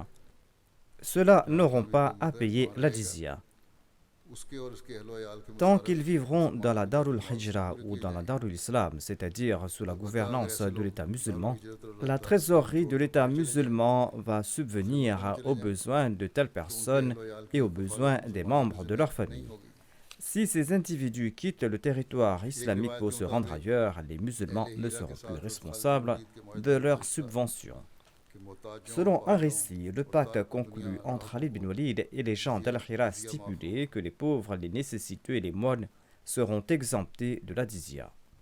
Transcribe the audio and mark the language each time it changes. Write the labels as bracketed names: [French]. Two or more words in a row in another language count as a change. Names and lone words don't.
[French] Ceux-là n'auront pas à payer la jizya. [Urdu] اس کے اور اس کے اہل و عیال کے [French] Tant qu'ils vivront dans la Darul Hijra ou dans la Darul Islam, c'est-à-dire sous la gouvernance de l'État musulman, la trésorerie de l'État musulman va subvenir aux besoins de telles personnes et aux besoins des membres de leur famille. Si ces individus quittent le territoire islamique pour se rendre ailleurs, les musulmans ne seront plus responsables de leurs subventions. [Urdu] کہ محتاج [French] Selon un récit, le pacte conclu entre Ali bin Walid et les gens d'Al-Hira stipulait que les pauvres, les nécessiteux et les moines seront exemptés de la jizya.